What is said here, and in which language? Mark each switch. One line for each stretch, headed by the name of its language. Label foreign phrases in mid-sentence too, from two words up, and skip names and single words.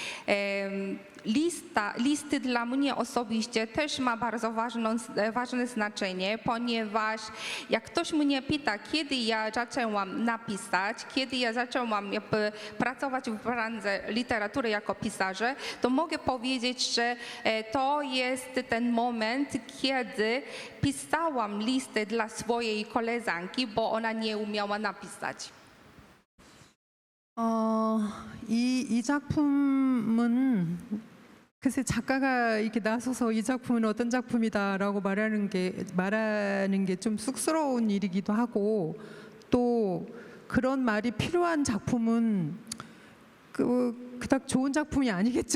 Polish: Listy dla mnie osobiście też ma bardzo ważne znaczenie, ponieważ jak ktoś mnie pyta, kiedy ja zaczęłam napisać, kiedy ja zaczęłam pracować w branży literatury jako pisarze, to mogę powiedzieć, że to jest ten moment, kiedy pisałam listy dla swojej koleżanki, bo ona nie umiała napisać.
Korean: 이 작품은 글쎄 작가가 이렇게 나서서 이 작품은 어떤 작품이다라고 말하는 게 좀 쑥스러운 일이기도 하고 또 그런 말이 필요한 작품은 그닥 좋은 작품이 아니겠죠.